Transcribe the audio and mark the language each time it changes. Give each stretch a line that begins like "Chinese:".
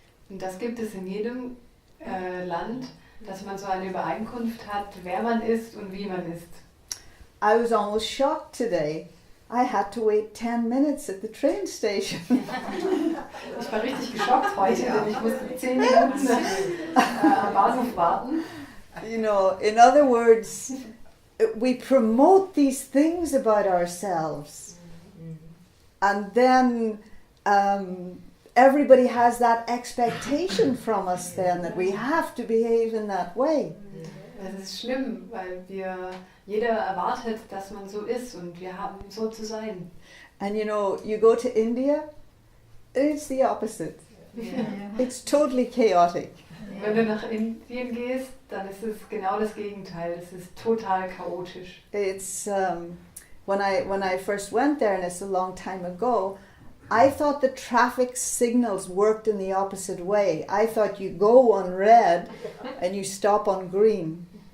German: Und das gibt es in jedem Land, dass man so eine Übereinkunft hat, wer man ist und wie man ist.
English: I was almost shocked today. I had to wait 10 minutes at the train station.
German: Ich war richtig geschockt heute, denn ich musste 10 Minuten am Bahnhof warten.
English: You know, in other words, we promote these things about ourselves. And then everybody has that expectation from us then that we have to behave in that way.
German: Das ist schlimm, weil jeder erwartet, dass man so ist und wir haben so zu sein.
English: And you know, you go to India, it's the opposite. It's totally chaotic.
German: Wenn du nach Indien gehst, dann ist es genau das Gegenteil. Es ist total chaotisch.
English: It's when I first went there, and it's a long time ago, I thought the traffic signals worked in the opposite way. I thought you go on red and you stop on green.